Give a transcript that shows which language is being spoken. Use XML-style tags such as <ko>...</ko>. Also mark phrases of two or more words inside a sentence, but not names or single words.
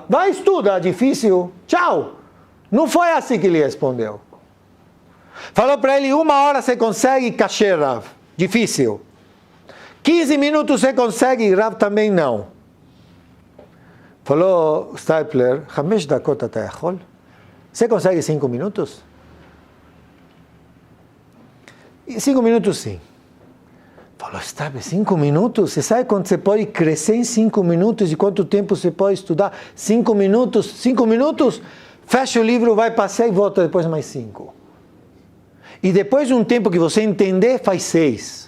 <pt>Vai estudar, difícil, tchau. Não foi assim que ele respondeu. Falou para ele, 1 hora você consegue, kasher, Rav. Difícil. 15 minutos você consegue, Rav também não. Falou Stapler, 5</pt> <he>דקות אתה יכול?</he> <pt>Você consegue 5 minutos? 5 minutos sim. Falou, Stapler, 5 minutos? Você sabe quanto você pode crescer em 5 minutos e quanto tempo você pode estudar? 5 minutos? 5 minutos? Fecha o livro, vai passear e volta depois mais 5. E depois de um tempo que você entender, faz 6.</pt>